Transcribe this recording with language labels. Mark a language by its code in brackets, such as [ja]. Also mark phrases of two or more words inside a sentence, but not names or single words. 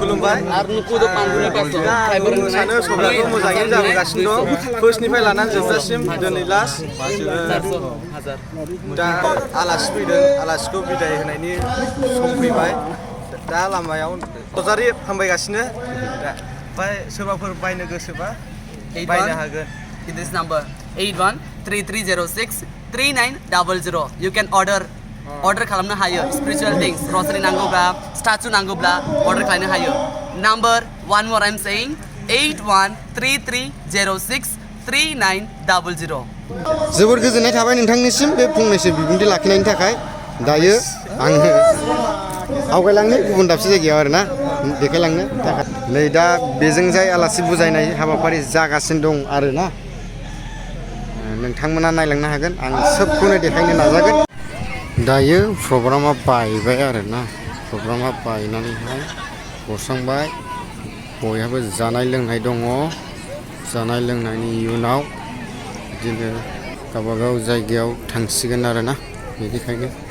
[brx] जाबाय आरो नुकुदो पांगुनि पास सानो सबाखौ मोजाङै जाबोगासिनो दं फार्स्टनिफ्राय लानानै जोबजासिम दिनै लास्ट दा आलासि फैदों आलासिखौ बिदाय होनायनि सम फैबाय दा लामायाव कजारि हामबायगासिनो ओमफ्राय सोरबाफोर बायनो गोसोबा बायनो हागोन [en] This number 8133063900 you can order [brx] खालामनो हायो [en] spiritual things rosary नांगौब्ला statue नांगौब्ला order [brx] खालामनो हायो [en] number one more I'm saying 8133063900 [brx] जोबोर गोजोननाय थाबाय नोंथांनिसिम बे फंनैसो बिबुंथि लाखिनायनि थाखाय दायो आङो आवगायलांनो गुबुन दाबसे जायगायाव आरोना देखायलांनो थाखाय नै दा बेजों जाय आलासि बुजायनाय हाबाफारि जागासिनो दं आरोना नोंथांमोना नायलांनो हागोन आं सोबखौनो देखायनो नाजागोन दायो प्रग्रामा बायबाय आरोना प्रग्रामा बायनानैहाय गसंबाय बयहाबो जानाय लोंनाय दङ जानाय लोंनायनि उनाव बिदिनो गावबागाव जायगायाव थांसिगोन आरोना बेनिखायनो